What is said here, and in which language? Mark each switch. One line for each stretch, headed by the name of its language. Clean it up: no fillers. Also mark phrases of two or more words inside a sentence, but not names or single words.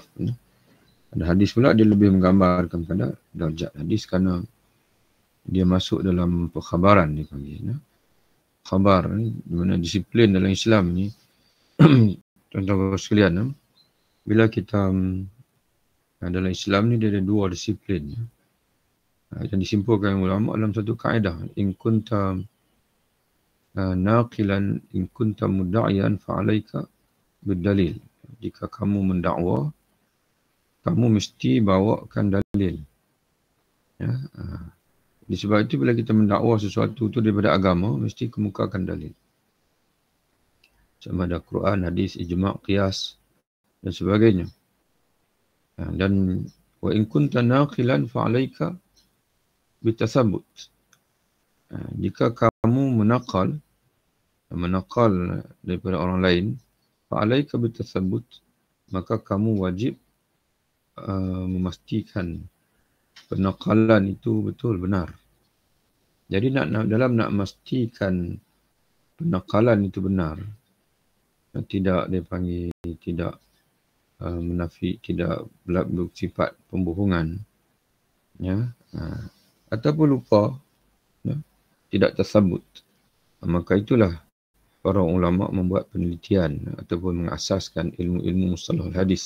Malay: Ada hadis pula dia lebih menggambarkan pada darjat hadis kerana dia masuk dalam perkhabaran dipanggil. Khabar ni, di mana disiplin dalam Islam ni, tuan-tuan sekalian, bila kita dalam Islam ni dia ada dua disiplin. Yang disimpulkan ulama dalam satu kaedah,
Arabic: إن كنت ناقلاً، إن كنت مدعياً فعليك بالدليل.
Malay: Jika kamu mendakwa, kamu mesti bawakan dalil. Ya, sebab itu bila kita mendakwa sesuatu itu daripada agama, mesti kemukakan dalil. Sama ada Quran, hadis, ijma', qiyas dan sebagainya.
Arabic: Dan وإن كنت ناقلاً فعليك بالتثبت.
Malay: Jika kamu menakal daripada orang lain,
Arabic: فعليك بالتثبت,
Malay: maka kamu wajib memastikan penakalan itu betul benar. Jadi dalam nak memastikan penakalan itu benar, tidak dipanggil, tidak menafik, tidak bersifat pembohongan, ya, ataupun lupa, ya, tidak tersabut, maka itulah para ulama membuat penelitian ataupun mengasaskan ilmu-ilmu mustalah hadis.